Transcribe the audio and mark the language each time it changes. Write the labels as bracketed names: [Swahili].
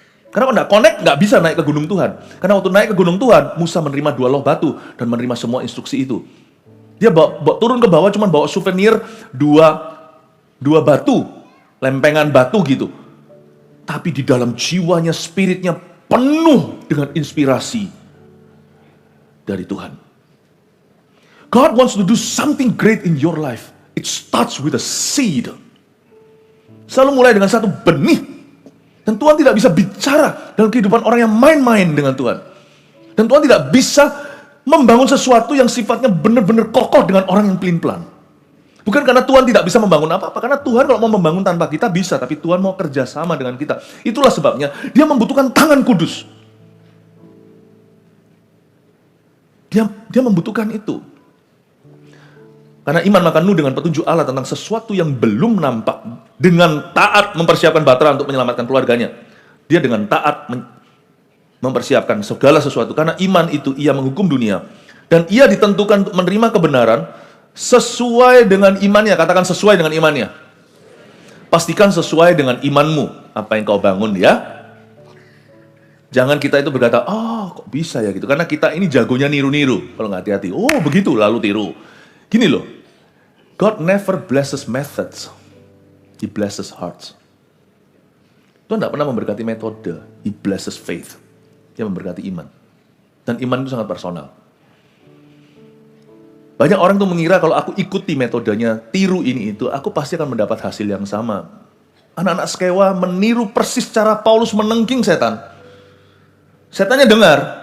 [Indonesian] Karena kalau nggak connect, nggak bisa naik ke gunung Tuhan. Karena waktu naik ke gunung Tuhan, Musa menerima 2 loh batu dan menerima semua instruksi itu. Dia turun ke bawah cuma bawa souvenir 2 batu, lempengan batu gitu. Tapi di dalam jiwanya, spiritnya penuh dengan inspirasi dari Tuhan. [English] God wants to do something great in your life. It starts with a seed. [Indonesian] Selalu mulai dengan satu benih. Dan Tuhan tidak bisa bicara dalam kehidupan orang yang main-main dengan Tuhan. Dan Tuhan tidak bisa membangun sesuatu yang sifatnya benar-benar kokoh dengan orang yang pelin-pelan. Bukan karena Tuhan tidak bisa membangun apa-apa. Karena Tuhan kalau mau membangun tanpa kita bisa. Tapi Tuhan mau kerja sama dengan kita. Itulah sebabnya dia membutuhkan tangan kudus. Dia membutuhkan itu. Karena iman maka nuh dengan petunjuk Allah tentang sesuatu yang belum nampak. Dengan taat mempersiapkan Batra untuk menyelamatkan keluarganya. Dia dengan taat mempersiapkan segala sesuatu. Karena iman itu ia menghukum dunia. Dan ia ditentukan untuk menerima kebenaran sesuai dengan imannya. Katakan sesuai dengan imannya. Pastikan sesuai dengan imanmu. Apa yang kau bangun ya. Jangan kita itu berkata, oh kok bisa ya gitu. Karena kita ini jagonya niru-niru. Kalau nggak hati-hati, oh begitu lalu tiru. Gini loh, [English] God never blesses methods. He blesses hearts. [Indonesian] Tuhan tidak pernah memberkati metode. [English] He blesses faith. [Indonesian] Dia memberkati iman. Dan iman itu sangat personal. Banyak orang tuh mengira kalau aku ikuti metodenya, tiru ini itu, aku pasti akan mendapat hasil yang sama. Anak-anak Skewa meniru persis cara Paulus menengking setan. Setannya dengar.